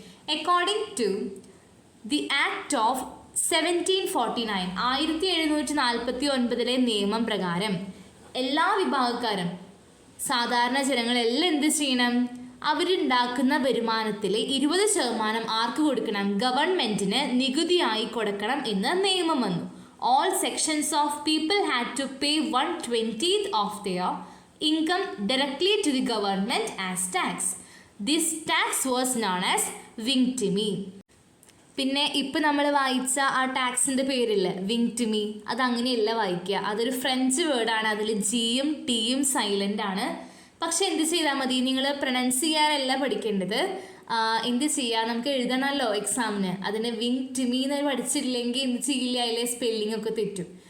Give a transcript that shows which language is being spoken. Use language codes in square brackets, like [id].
[en] according to the act of 1749, [ml] 1749 നിയമം പ്രകാരം എല്ലാ വിഭാഗക്കാരും, സാധാരണ ജനങ്ങളെല്ലാം എന്ത് ചെയ്യണം? അവരുണ്ടാക്കുന്ന വരുമാനത്തിലെ 20% ആർക്ക് കൊടുക്കണം? ഗവൺമെൻറ്റിന് നികുതിയായി കൊടുക്കണം എന്ന് നിയമം വന്നു. [en] All sections of people had to pay 1/20 of their income directly to the government as tax. This tax was known as വിങ്ടിമി. [ml] പിന്നെ ഇപ്പം നമ്മൾ വായിച്ച ആ ടാക്സിൻ്റെ പേരില്ല, വിങ്ടിമി, അതങ്ങനെയല്ല വായിക്കുക. അതൊരു ഫ്രഞ്ച് വേർഡാണ്. അതിൽ ജിയും ടിയും സൈലൻ്റ് ആണ്. പക്ഷെ എന്ത് ചെയ്താൽ മതി? നിങ്ങൾ പ്രൊനൗൺസ് ചെയ്യാനല്ല പഠിക്കേണ്ടത്. എന്ത് ചെയ്യുക? നമുക്ക് എഴുതണമല്ലോ എക്സാമിന്. അതിന് വിങ്ടിമി എന്ന് പഠിച്ചില്ലെങ്കിൽ എന്ത് ചെയ്യില്ല, അതിലെ സ്പെല്ലിംഗ് ഒക്കെ തെറ്റും.